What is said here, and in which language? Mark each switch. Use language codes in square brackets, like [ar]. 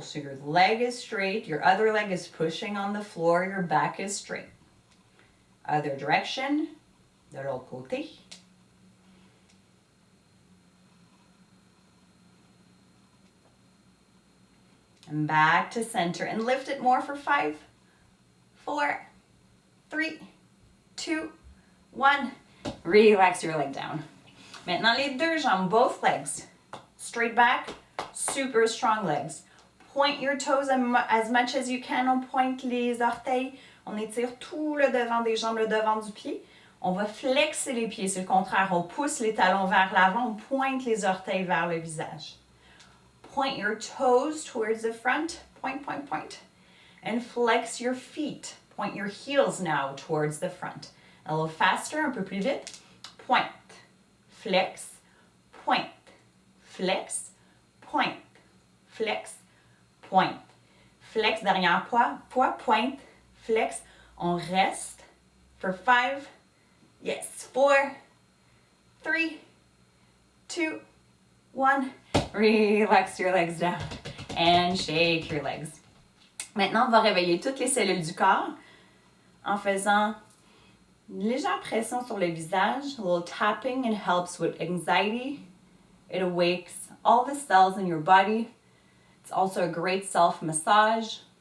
[en] So your leg is straight, your other leg is pushing on the floor, your back is straight. Other direction, [fr] de l'autre côté. [en] And back to center and lift it more for 5, 4, 3, 2, 1. Relax your leg down. [fr] Maintenant les deux jambes, [en] both legs. Straight back, super strong legs. Point your toes as much as you can. [fr] On pointe les orteils. On étire tout le devant des jambes, le devant du pied. On va flexer les pieds, c'est le contraire. On pousse les talons vers l'avant, on pointe les orteils vers le visage. [en] Point your toes towards the front. Point, point, point. And flex your feet. Point your heels now towards the front. A little faster, [fr] un peu plus vite. [en] Point, flex, point, flex, point, flex, point. Flex, [fr] derrière poids, [en] point, flex. [fr] On reste [en] for 5, yes, 4, 3, 2, 1. Relax your legs down and shake your legs. [fr] Maintenant, on va réveiller toutes les cellules du corps en faisant une légère pression sur le visage. [en] A little tapping, it helps with anxiety. It awakes all the cells in your body. It's also a great self-massage.